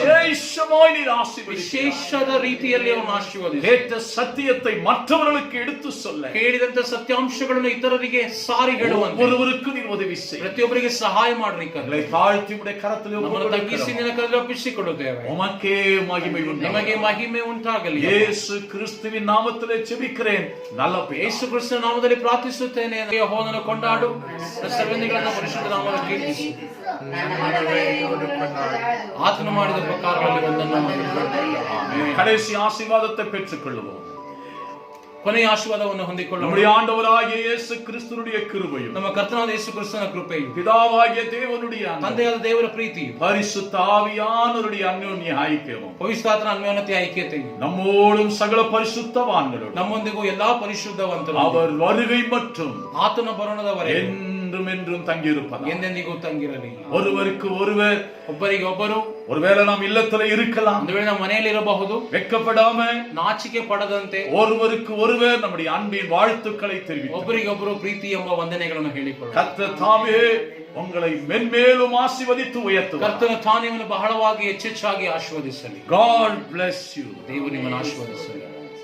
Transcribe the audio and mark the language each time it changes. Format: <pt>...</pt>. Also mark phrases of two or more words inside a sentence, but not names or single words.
<ta>விசேஷமாய் நீர் ஆசீர்வதிப்பீராக.</ta> <kn>ವಿಶೇಷದ ರೀತಿಯಲ್ಲಿ ಅವನು ಆಶೀರ್ವದಿಸಿ.</kn> <ta>கேட்ட சத்தியத்தை மற்றவர்களுக்கு எடுத்து சொல்ல</ta> <kn>ಕೇಳಿದಂತ ಸತ್ಯಾಂಶಗಳನ್ನು ಇತರರಿಗೆ ಸಾರಿ ಹೇಳುವಂತೆ</kn> <ta>ஒவ்வொருவருக்கும் நீர் உதவி செய்.</ta> <kn>ಪ್ರತಿಯೊಬ್ಬರಿಗೆ ಸಹಾಯ ಮಾಡ್ರಿ ಕರ್ತನೆ.</kn> <ta>எங்களை தாழ்த்தி உம்முடைய கரத்தில்</ta> <kn>ನಮ್ಮನ್ನು ತಗ್ಗಿಸಿ ನಿನ್ನ ಕರೆಯಲ್ಲಿ ಒಪ್ಪಿಸಿಕೊಳ್ಳುತ್ತೇವೆ.</kn> <ta>உமக்கே மகிமை உண்டாகಲಿ.</ta> <kn>ನಿಮಗೆ ಮಹಿಮೆ ಉಂಟಾಗಲಿ.</kn> <ta>இயேசு கிறிஸ்துவின் நாமத்திலே ஜெபிக்கிறேன் நல்ல</ta> <kn>ಯೇಸು ಕ್ರಿಸ್ತನ ನಾಮದಲ್ಲಿ ಪ್ರಾರ್ಥಿಸುತ್ತೇನೆ. ಯೆಹೋವನನ್ನು ಕೊಂಡಾಡು, ಸರ್ವನಿಗಳನ್ನ ಪರಿಶುದ್ಧ ನಾಮವನ್ನು ಕೀರ್ತಿಸು. ಆತನು ಮಾಡಿದ ಪ್ರಕಾರಗಳಲ್ಲಿ ಒಂದನ್ನು ಮಾಡಿ</kn> <ta>கடைசி ஆசீர்வாதத்தை பெற்றுக் கொள்வோம்.</ta> <kn>ಕೊನೆಯ ಆಶೀರ್ವಾದವನ್ನು ಹೊಂದಿಕೊಳ್ಳೋಣ.</kn> <ta>நம்முடைய ஆண்டவராகிய இயேசு கிறிஸ்துவினுடைய கிருபையும்</ta> <kn>ನಮ್ಮ ಕರ್ತನಾದ ಯೇಸು ಕ್ರಿಸ್ತನ ಕೃಪೆಯು,</kn> <ta>பிதாவாகிய தேவனுடைய அன்பும்</ta> <kn>ತಂದೆಯಾದ ದೇವರ ಪ್ರೀತಿಯು,</kn> <ta>பரிசுத்த ஆவியானவருடைய அந்யோன்ய ஐக்கியமும்</ta> <kn>ಪವಿತ್ರಾತ್ಮನ ಅನ್ಯೋನ್ಯತೆ ಐಕ್ಯತೆಯು</kn> <ta>நம்மோடும் சகல பரிசுத்தவான்களோடும்</ta> <kn>ನಮ್ಮೊಂದಿಗೂ ಎಲ್ಲಾ ಪರಿಶುದ್ಧವಂತರು</kn> <ta>அவர் வருகை மற்றும்</ta> <kn>ಆತನ ಬರೋಣದವರೆಗೆ</kn> <ta>என்றும் என்றும் தங்கியிருப்பதாக.</ta> <kn>ಎಂದೆಂದಿಗೂ ತಂಗಿರಲಿ.</kn> <ta>ஒருவருக்கு ஒருவர்,</ta> <kn>ಒಬ್ಬರಿಗೆ ಒಬ್ಬರು,</kn> <ta>ஒருவேளை நாம் இல்லத்துல இருக்கலாம்,</ta> <kn>ಒಂದು ವೇಳೆ ನಮ್ಮ ಮನೆಯಲ್ಲಿ ಇರಬಹುದು,</kn> <ta>வெட்கப்படாம</ta> <kn>ನಾಚಿಕೆ ಪಡದಂತೆ</kn> <ta>ஒருவருக்கு ஒருவர் நம்முடைய அன்பின் வாழ்த்துக்களை தெரிவிப்போம்.</ta> <kn>ಒಬ್ಬರಿಗೊಬ್ಬರು ಪ್ರೀತಿ ಎಂಬ ವಂದನೆಗಳನ್ನು ಹೇಳಿಕೊಳ್ಳ.</kn> <ta>கர்த்தர் தாமே உங்களை மென்மேலும் ஆசீர்வதித்து உயர்த்துவார்.</ta> <kn>ಕರ್ತನ ತಾನೇ ಬಹಳವಾಗಿ ಹೆಚ್ಚೆಚ್ಚಾಗಿ ಆಶೀರ್ವದಿಸಲಿ.</kn> <en>God bless you.</en> <kn>ದೇವರು ನಿಮ್ಮನ್ನು ಆಶೀರ್ವದಿಸಲಿ.</kn>